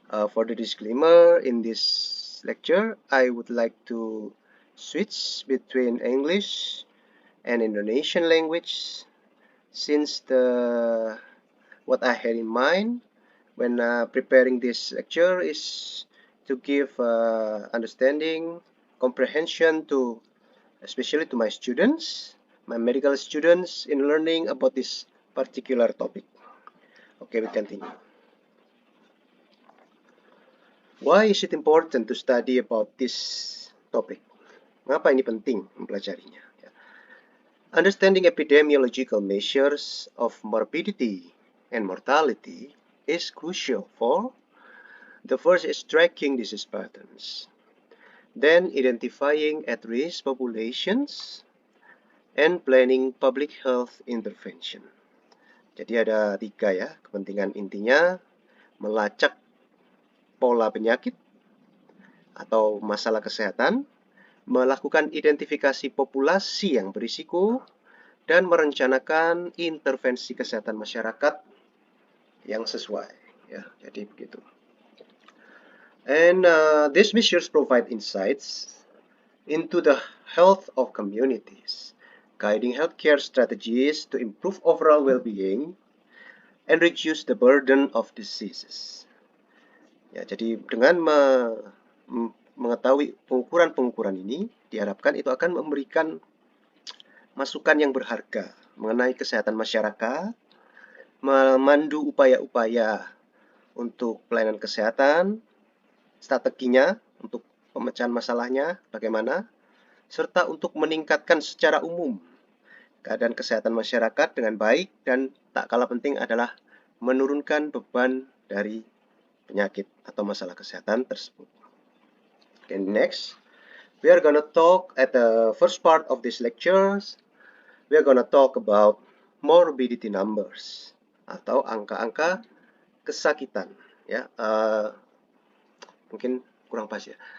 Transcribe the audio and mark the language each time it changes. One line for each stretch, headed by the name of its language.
English: For the disclaimer, in this lecture, I would like to switch between English and Indonesian language since what I had in mind when preparing this lecture is to give understanding, comprehension to especially to my students, my medical students in learning about this particular topic. Okay, we continue. Why is it important to study about this topic?
Indonesian: Mengapa ini penting mempelajarinya?
English: Understanding epidemiological measures of morbidity and mortality is crucial for the first is tracking disease patterns, then identifying at-risk populations, and planning public health intervention.
Indonesian: Jadi ada tiga ya, kepentingan intinya melacak pola penyakit atau masalah kesehatan, melakukan identifikasi populasi yang berisiko, dan merencanakan intervensi kesehatan masyarakat yang sesuai. Ya, jadi begitu.
English: And these measures provide insights into the health of communities, guiding healthcare strategies to improve overall well-being and reduce the burden of diseases.
Indonesian: Ya, jadi dengan mengetahui pengukuran-pengukuran ini, diharapkan itu akan memberikan masukan yang berharga mengenai kesehatan masyarakat, memandu upaya-upaya untuk pelayanan kesehatan, strateginya untuk pemecahan masalahnya bagaimana, serta untuk meningkatkan secara umum keadaan kesehatan masyarakat dengan baik dan tak kalah penting adalah menurunkan beban dari penyakit atau masalah kesehatan tersebut.
English: Okay, next, we are gonna talk at the first part of this lectures. We are gonna talk about morbidity numbers
Indonesian: atau angka-angka kesakitan. Ya, mungkin kurang pas ya.